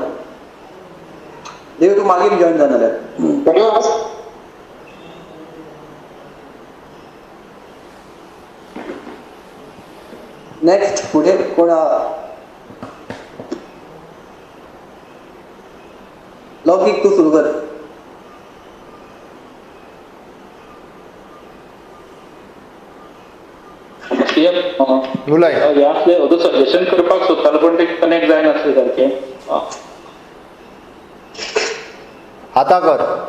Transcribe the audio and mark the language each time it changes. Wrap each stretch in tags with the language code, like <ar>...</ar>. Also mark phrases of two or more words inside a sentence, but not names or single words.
<kok>देव तू मागे जॉईन जाणार आहे. नेक्स्ट पुढे कोण? लौकिक तू सुरू कर. सजेशन करपाक सोदतालो पण ते कनेक्ट जायना आसले सारकें. आता कर.</kok>